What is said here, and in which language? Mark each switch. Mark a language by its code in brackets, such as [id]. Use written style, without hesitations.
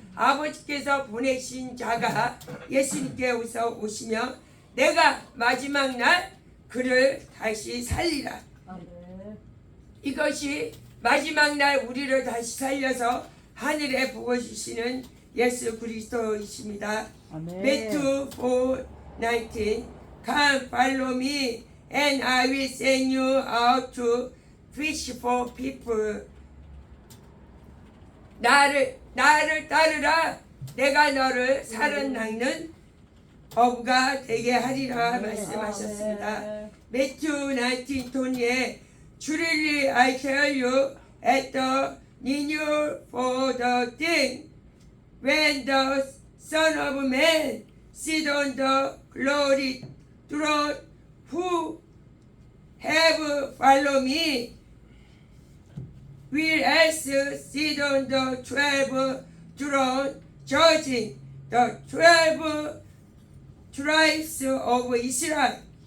[ko] 아버지께서 보내신 자가 예수님께 오시며 내가 마지막 날 그를 다시 살리라. 아멘. 이것이 마지막 날 우리를 다시 살려서 하늘에 보고 주시는 예수 그리스도이십니다. 아멘. [en] Matthew 4:19 Come follow me and I will send you out to fish for people. [ko] 나를 따르라. 내가 너를 살은 낚는 어부가 되게 하리라 말씀하셨습니다. 아멘. [en] Matthew 19:20에 Truly I tell you at the renewal for the thing when the Son of Man sit on the glory throne, who have followed me will also sit on the 12 throne, judging the 12 tribes of Israel.